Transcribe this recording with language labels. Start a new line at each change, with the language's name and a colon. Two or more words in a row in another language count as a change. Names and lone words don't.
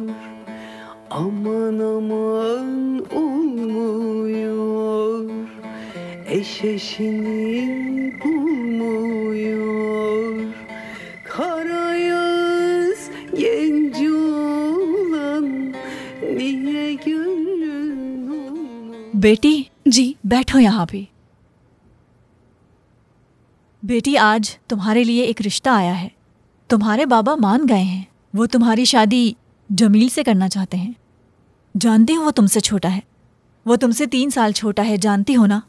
Turkish: Aman aman olmuyor. Eş eşini bulmuyor. Kara yaz genç olan, niye gönlün olmuyor?
Hindi: बेटी जी, बैठो यहाँ पे। बेटी, आज तुम्हारे लिए एक रिश्ता आया है। तुम्हारे बाबा मान गए हैं। वो तुम्हारी शादी जमील से करना चाहते हैं। जानती हो वो तुमसे छोटा है। वो तुमसे 3 साल छोटा है, जानती हो ना?